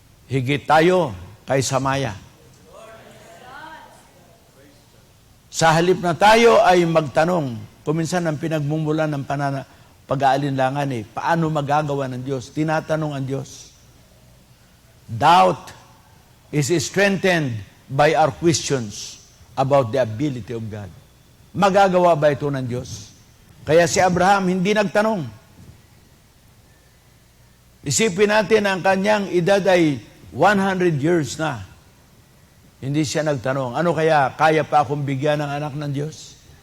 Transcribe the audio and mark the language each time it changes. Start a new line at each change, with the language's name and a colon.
Filipino: Higit tayo kaysa maya. Sa halip na tayo ay magtanong, kuminsan ang pinagmumulan ng pag-aalinlangan paano magagawa ng Diyos? Tinatanong ang Diyos.
English: Doubt is strengthened by our questions about the ability of God.
Filipino: Magagawa ba ito ng Diyos? Kaya si Abraham hindi nagtanong. Isipin natin ang kanyang edad ay 100 years na. Hindi siya nagtanong, ano kaya pa akong bigyan ng anak ng Diyos?